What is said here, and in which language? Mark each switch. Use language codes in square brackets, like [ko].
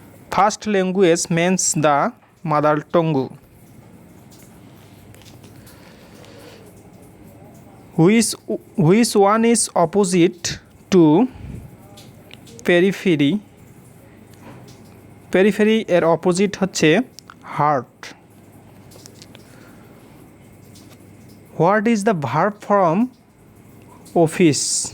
[en] First language means the mother tongue. Which one is opposite to periphery? [bn] Periphery এর opposite হচ্ছে heart. [en] What is the verb form office?